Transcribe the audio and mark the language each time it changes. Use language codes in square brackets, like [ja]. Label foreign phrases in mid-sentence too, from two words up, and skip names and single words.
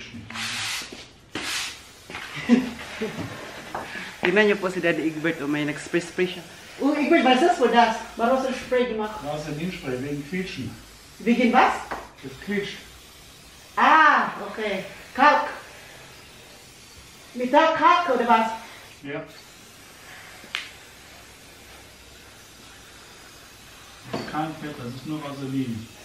[tl] Tingnan niyo po si Daddy Egbert, may nag-spray-spray siya. [de] Oh, Egbert, was das? Wo das? Warum hast du Spray gemacht? Wasserminspray wegen Quietschen. Wegen was? Das quietscht. Ah, okay. Kalk. Mit Kalk oder was? Ja. Das ist kein Fett, das ist nur Vaseline.